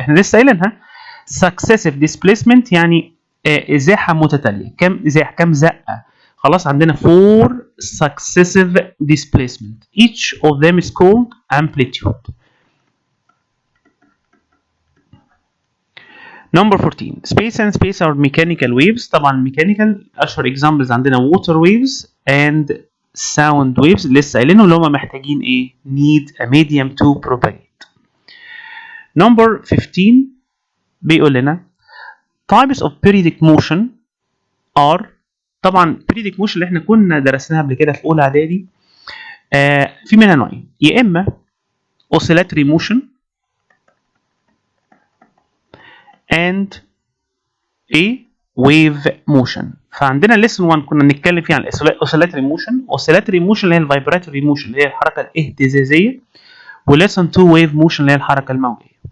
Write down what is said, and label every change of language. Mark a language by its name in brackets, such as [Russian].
[Arabic] احنا لسه قايلينها [English] successive displacement [Arabic] يعني ازاحه متتاليه. كام زقه خلاص، عندنا [English] 4 successive displacement each of them is called amplitude. Number 14 space and space are mechanical waves. [Arabic] طبعا [English] mechanical اشهر examples عندنا water waves and sound waves [Arabic] لسه قايلينه اللي هم محتاجين ايه؟ [English] need a medium to propagate. Number 15 [Arabic] بيقول لنا [English] types of periodic motion are، [Arabic] طبعا [English] periodic motion [Arabic] اللي احنا كنا درسناها قبل كده في اولى اعدادي في منها نوعين، يا اما [English] oscillatory motion and a wave motion. [Arabic] فعندنا lesson 1 كنا بنتكلم فيه عن [English] oscillatory motion [Arabic] اللي هي الفايبراتوري موشن اللي هي الحركه الاهتزازيه، ولesson 2 [English] wave motion [Arabic] اللي هي الحركه الموجيه.